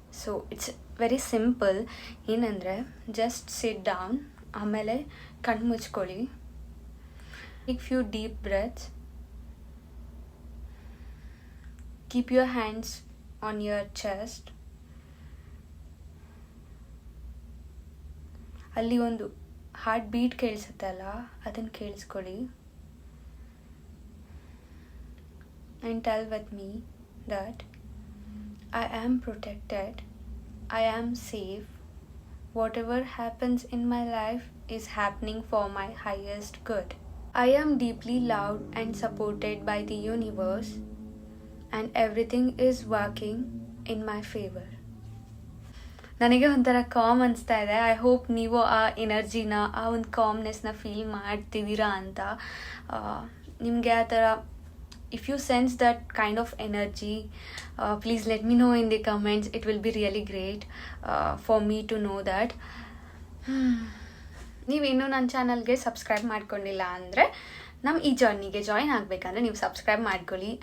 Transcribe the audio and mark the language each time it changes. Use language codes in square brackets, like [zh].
[en] So it's very simple. [kn] ಏನಂದರೆ [en] just sit down, [kn] ಆಮೇಲೆ ಕಣ್ಣು ಮುಚ್ಕೊಳ್ಳಿ, [en] Take few deep breaths, keep your hands on your chest. [kn] ಅಲ್ಲಿ ಒಂದು heart beat ಕೇಳಿಸುತ್ತಲ್ಲ, ಅದನ್ನು ಕೇಳಿಸ್ಕೊಳ್ಳಿ. [en] And tell with me that I am protected, I am safe, whatever happens in my life is happening for my highest good. I am deeply loved and supported by the universe, and everything is working in my favor. [kn] ನನಗೆ ಒಂಥರ com ಅನಿಸ್ತಾ ಇದೆ. [en] I hope [kn] ನೀವು ಆ ಎನರ್ಜಿನ, ಆ ಒಂದು ಕಾಮ್ನೆಸ್ನ feel ಮಾಡ್ತಿದ್ದೀರಾ ಅಂತ. ನಿಮಗೆ ಆ ಥರ [en] if you sense that kind of energy, please let me know in the comments. It will be really great for me to know that. [kn] ನೀವು ಇನ್ನೂ ನನ್ನ ಚಾನಲ್ಗೆ ಸಬ್ಸ್ಕ್ರೈಬ್ ಮಾಡ್ಕೊಂಡಿಲ್ಲ ಅಂದರೆ ನಮ್ಮ ಈ ಜರ್ನಿಗೆ ಜಾಯಿನ್ ಆಗಬೇಕಂದ್ರೆ ನೀವು ಸಬ್ಸ್ಕ್ರೈಬ್ ಮಾಡ್ಕೊಳ್ಳಿ.